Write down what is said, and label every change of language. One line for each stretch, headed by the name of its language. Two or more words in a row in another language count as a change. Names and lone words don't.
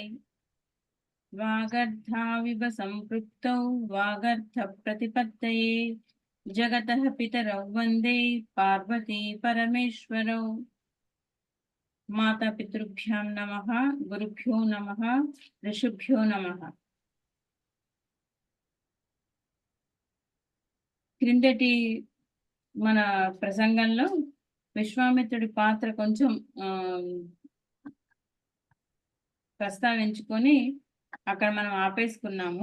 Sanskrit: वागर्धाविव सम्पृक्तौ वागर्धप्रतिपत्तये जगतः पितरौ वन्दे पार्वती परमेश्वरौ। माता पितृभ्यां नमः, गुरुभ्यो नमः, ऋषिभ्यो नमः।
Telugu: క్రిందటి మన ప్రసంగంలో విశ్వామిత్రుడి పాత్ర కొంచెం ప్రస్తావించుకొని అక్కడ మనం ఆపేసుకున్నాము.